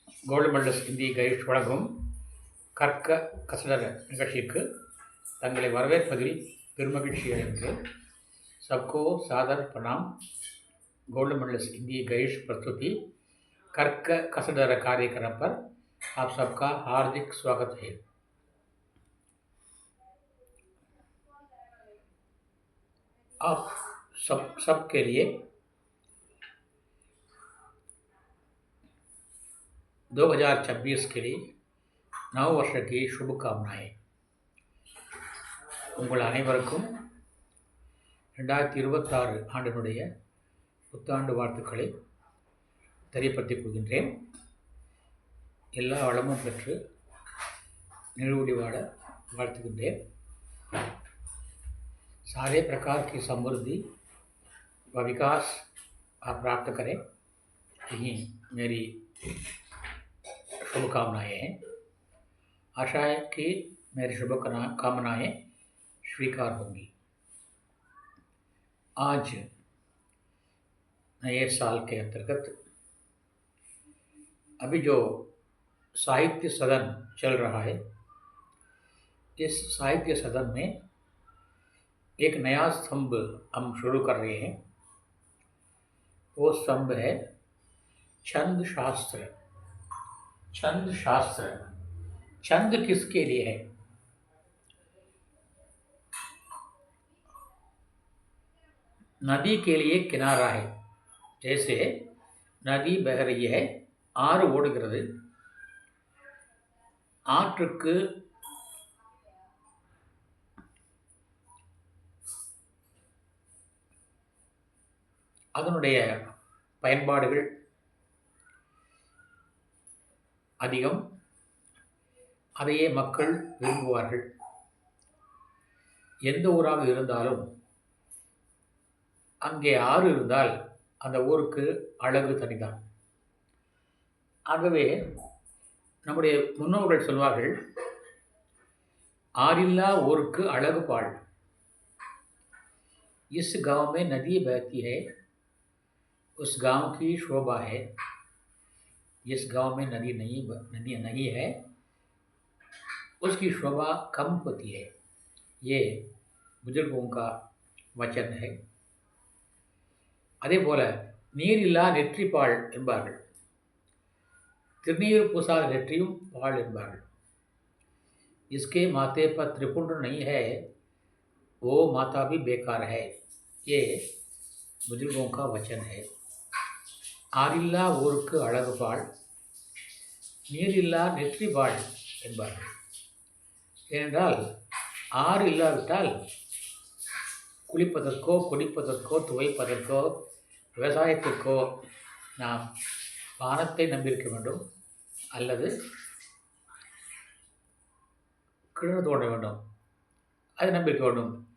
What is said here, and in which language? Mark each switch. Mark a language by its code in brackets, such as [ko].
[ta] Gold medalist இந்திய guide வழங்கும் கற்க கசடர நிகழ்ச்சிக்கு தங்களை வரவேற்பதில் பெருமகிழ்ச்சி அடைகின்றேன். [hi] सबको सादर प्रणाम. गोल्ड मेडलिस्ट इंडिया गाइड प्रस्तुति कर्क कसडर कार्यक्रम पर आप सबका हार्दिक स्वागत है. आप सबके लिए 2026 के लिए नव वर्ष की शुभकामनाएं. [ta] உங்கள் அனைவருக்கும் 2026 ஆண்டினுடைய புத்தாண்டு வாழ்த்துக்களை தெரியப்படுத்திக் கொள்கின்றேன். எல்லா வளமும் பெற்று நிறுவடி வாழ வாழ்த்துகின்றேன். [hi] सारे प्रकार की समृद्धि व विकास आप प्राप्त करें, यही मेरी शुभकामनाएं हैं. आशा है कि मेरी शुभकामनाएं स्वीकार होंगी. आज नए साल के अंतर्गत अभी जो साहित्य सदन चल रहा है, इस साहित्य सदन में एक नया स्तंभ हम शुरू कर रहे हैं. वो स्तंभ है छंद शास्त्र. छंद शास्त्र, छंद किसके लिए है? नदी के लिए किनारा है. जैसे नदी बह रही है, [ta] ஆறு ஓடுகிறது. ஆற்றுக்கு அதனுடைய பயன்பாடுகள் அதிகம். அதையே மக்கள் விரும்புவார்கள். எந்த ஊராக இருந்தாலும் அங்கே ஆறு இருந்தால் அந்த ஊருக்கு அழகு தனிதான். ஆகவே நம்முடைய முன்னோர்கள் சொல்வார்கள், ஆறில்லா ஊருக்கு அழகு பாழ். [hi] इस गांव में नदी बहती है, उस गांव की शोभा है. जिस गांव में नदी नहीं है, उसकी शोभा कम होती है. ये बुजुर्गों का वचन है. [ta] அதே போல நீரில்லா நெற்றி பாழ் என்பார்கள். திருநீர் பூசாத நெற்றியும் பாழ் என்பார்கள். [hi] इसके माथे पर त्रिपुंड नहीं है, वो माता भी बेकार है. ये बुजुर्गों का वचन है. [ta] ஆறில்லா ஊருக்கு அழகு பாழ், நீரில்லா நெற்றி பாழ் என்பார்கள். ஏனென்றால் ஆறு இல்லாவிட்டால் குளிப்பதற்கோ குடிப்பதற்கோ துவைப்பதற்கோ விவசாயத்திற்கோ நாம் வானத்தை நம்பியிருக்க வேண்டும், அல்லது கிணறு தோண்ட வேண்டும், அதை நம்பியிருக்க வேண்டும்.